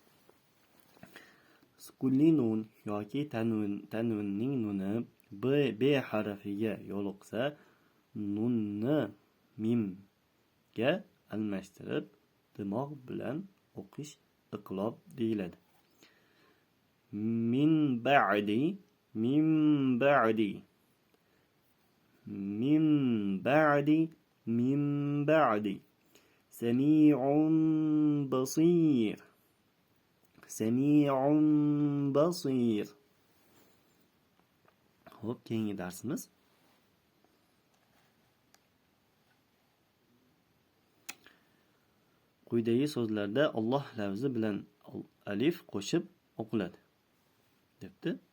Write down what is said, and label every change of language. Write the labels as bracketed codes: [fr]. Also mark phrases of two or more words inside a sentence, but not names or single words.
[uz] Sukunli nun yoki tanvinning nuni b harfiga yo'liqsa, nunni mimga almashtirib dimoq bilan o'qish iqlob deyiladi. [ar] من بعد من بعد من بعد من بعد سميع بصير سميع بصير sami'un basir. [uz] Xo'p, keyingi darsimiz quyidagi so'zlarda Alloh lafzi bilan alif qo'shib o'qiladi debdi.